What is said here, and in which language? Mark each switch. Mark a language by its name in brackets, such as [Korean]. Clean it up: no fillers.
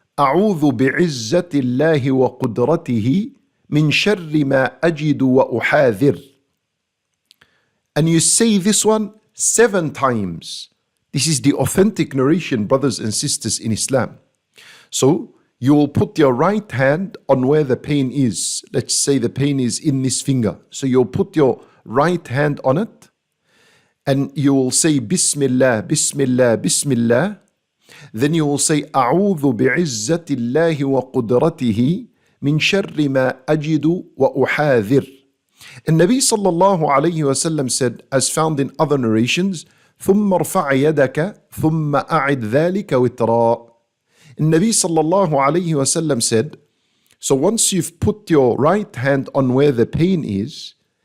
[Arabic] أعوذ بعزة الله وقدرته من شر ما أجد وأحاذر. [English] And you say this one 7 times. This is the authentic narration, brothers and sisters in Islam. So you will put your right hand on where the pain is. Let's say the pain is in this finger. So you'll put your right hand on it and you will say Bismillah, Bismillah, Bismillah. Then you will say [Arabic] أعوذ بعزة الله وقدرته من شر ما أجد وأحاذر. [English] And Nabi sallallahu alayhi wa sallam said, as found in other narrations, [Arabic] ثم ارفع يدك ثم أعد ذلك وترا. [English] And Nabi sallallahu alayhi wa sallam said, so once you've put your right hand on where the pain is,